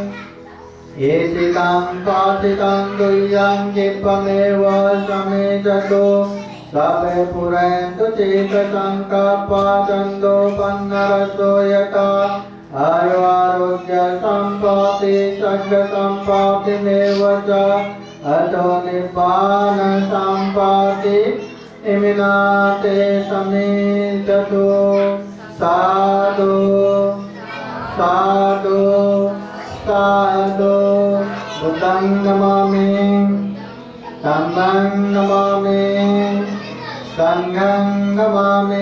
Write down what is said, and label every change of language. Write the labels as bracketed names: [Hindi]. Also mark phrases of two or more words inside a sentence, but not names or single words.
[Pali] एषितं पातितं तुय्यं क्षिप्रमेव समेजतो सर्वे पुरन्तु चेतसङ्कल्पचन्दो पन्नरसो यथा आयुरारोग्य सम्पत्ति सर्गसम्पत्तिमेव च अतो निब्बान सम्पत्ति इमिनाते समेजतो साधु साधु साधु बुद्धं नमामि धम्मं नमामि संघं नमामि।